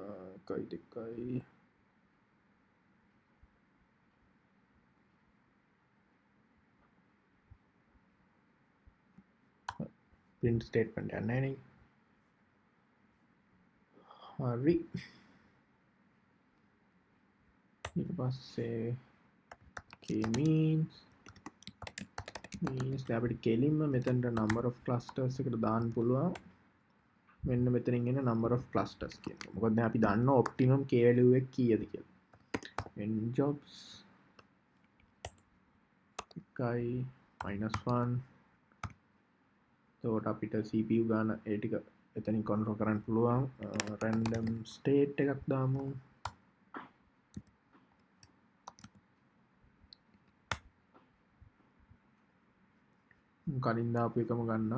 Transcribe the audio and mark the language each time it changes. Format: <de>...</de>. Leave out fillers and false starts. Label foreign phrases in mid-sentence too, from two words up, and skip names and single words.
<en>print statement</en> <si>යන්නේ නේ හරි ඊට පස්සේ KMeans අපිට කෙලින්ම මෙතනට</si> <en>number of clusters</en> <si>එකට දාන්න පුළුවන් මෙන්න මෙතනින් එන</si> <en>number of clusters</en> <si>කියන එක. මොකද දැන් අපි දන්නවා</si> <en>optimum k value</en> <si>එක කීයද කියලා.</si> <en>n jobs</en> <si>එකයි -1 එතකොට අපිට CPU ගාන ඒ ටික එතනින් control කරන්න පුළුවන්.</si> <en>random state</en> <si>එකක් දාමු. කලින් දාපු එකම ගන්න.</si>